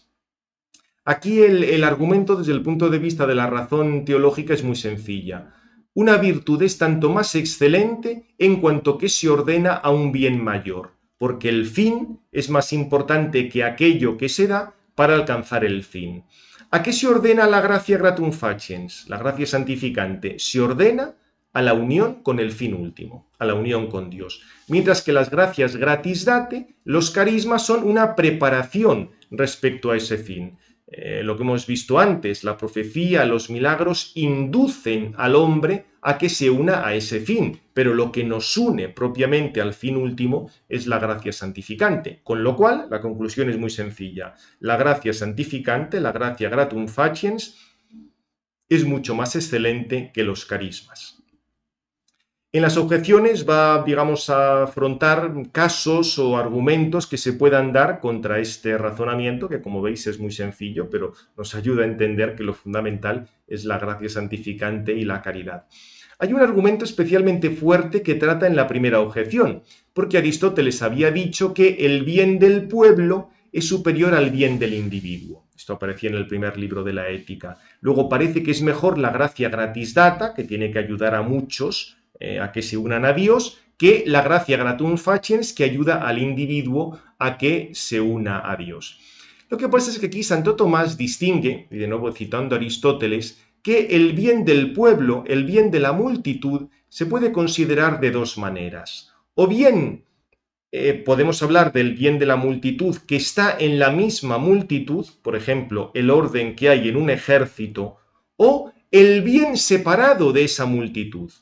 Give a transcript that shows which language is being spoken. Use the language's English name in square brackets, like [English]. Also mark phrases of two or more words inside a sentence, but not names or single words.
[Spanish] Aquí el argumento desde el punto de vista de la razón teológica es muy sencilla. Una virtud es tanto más excelente en cuanto que se ordena a un bien mayor, porque el fin es más importante que aquello que se da para alcanzar el fin. ¿A qué se ordena la gracia [Latin] gratum faciens, [Spanish] la gracia santificante? Se ordena a la unión con el fin último, a la unión con Dios. Mientras que las gracias [Latin] gratis date, [Spanish] los carismas son una preparación respecto a ese fin. Lo que hemos visto antes, la profecía, los milagros inducen al hombre a que se una a ese fin, pero lo que nos une propiamente al fin último es la gracia santificante, con lo cual la conclusión es muy sencilla. La gracia santificante, la gracia [Latin] gratum faciens, [Spanish] es mucho más excelente que los carismas. En las objeciones va, digamos, a afrontar casos o argumentos que se puedan dar contra este razonamiento, que como veis es muy sencillo, pero nos ayuda a entender que lo fundamental es la gracia santificante y la caridad. Hay un argumento especialmente fuerte que trata en la primera objeción, porque Aristóteles había dicho que el bien del pueblo es superior al bien del individuo. Esto aparecía en el primer libro de la Ética. Luego parece que es mejor la gracia [Latin] gratis data, [Spanish] que tiene que ayudar a muchos a que se unan a Dios, que la gracia [Latin] gratum faciens, [Spanish] que ayuda al individuo a que se una a Dios. Lo que pasa es que aquí Santo Tomás distingue, y de nuevo citando a Aristóteles, que el bien del pueblo, el bien de la multitud, se puede considerar de dos maneras. O bien podemos hablar del bien de la multitud que está en la misma multitud, por ejemplo, el orden que hay en un ejército, o el bien separado de esa multitud.